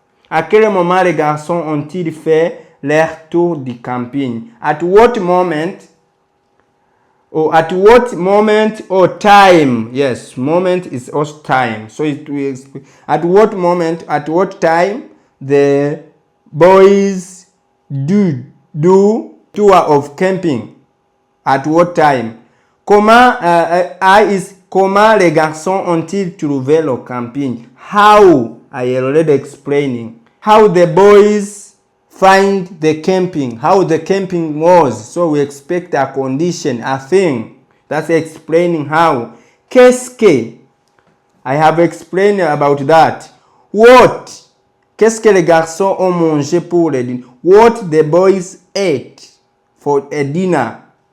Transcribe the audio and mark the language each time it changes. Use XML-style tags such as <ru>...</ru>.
<fr>À quel moment les garçons ont-ils fait leur tour du camping?</fr> <en>At what moment? Or at what moment or time? Yes, moment is also time. So at what moment, at what time the boys do tour of camping. At what time? I is</en> <fr>comment les garçons ont-ils trouvé le camping?</fr> <en>How? I already explaining. How the boys find the camping. How the camping was. So we expect a condition, a thing. That's explaining how.</en> <fr>Qu'est-ce que?</fr> <en>I have explained about that. What?</en> <fr>Qu'est-ce que les garçons ont mangé pour le dîner?</fr> <en>What the boys ate for a dinner.</en>